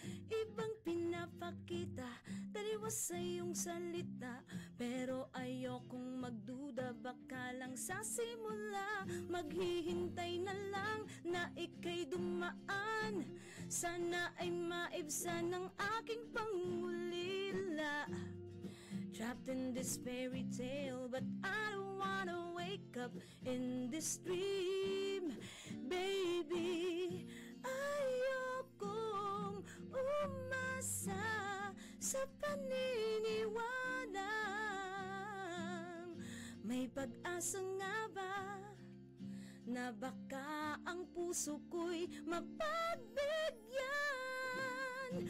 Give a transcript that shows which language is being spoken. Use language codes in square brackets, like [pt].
[tl] Ibang pinapakita, taliwas sa iyong salita. Pero ayokong magduda, baka lang sa simula. Maghihintay na lang na ika'y dumaan. Sana ay maibsan ng aking pangulila. [en] Trapped in this fairy tale, but I don't wanna wake up in this dream. [tl] Baby, ayokong umasa sa paniniwalang may pag-asa nga ba na baka ang puso ko'y mapagbigyan.